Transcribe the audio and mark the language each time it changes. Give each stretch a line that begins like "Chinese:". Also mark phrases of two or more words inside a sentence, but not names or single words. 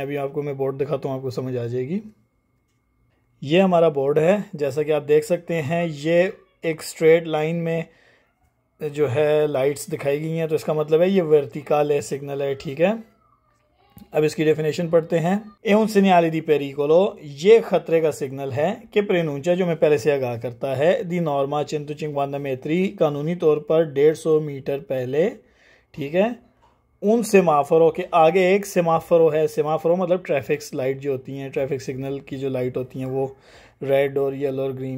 Urdu: ابھی آپ کو میں بورڈ دکھاتا ہوں، آپ کو سمجھ آ جائے گی۔ یہ ہمارا بورڈ ہے، جیسا کہ آپ دیکھ سکتے ہیں یہ ایک
English: straight line
Urdu: میں جو ہے لائٹس دکھائی گئی ہیں، تو اس کا مطلب ہے یہ ورٹیکالے سگنل ہے. ٹھیک ہے، اب اس کی ڈیفینیشن پڑھتے ہیں.
Italian: ए un segnale di pericolo,
Urdu: یہ خطرے کا سگنل ہے کہ پرینونچا جو میں پہلے سے آگاہ کرتا ہے.
Italian: di norma 150 metri,
Urdu: قانونی طور پر 150 میٹر پہلے. ٹھیک ہے، ان سیمافوروں کے آگے ایک سیمافورو ہے. سیمافورو مطلب
English: traffic light
Urdu: جو ہوتی ہیں,
English: traffic signal
Urdu: کی جو لائٹ ہوتی ہیں وہ ریڈ اور ییلو اور گرین.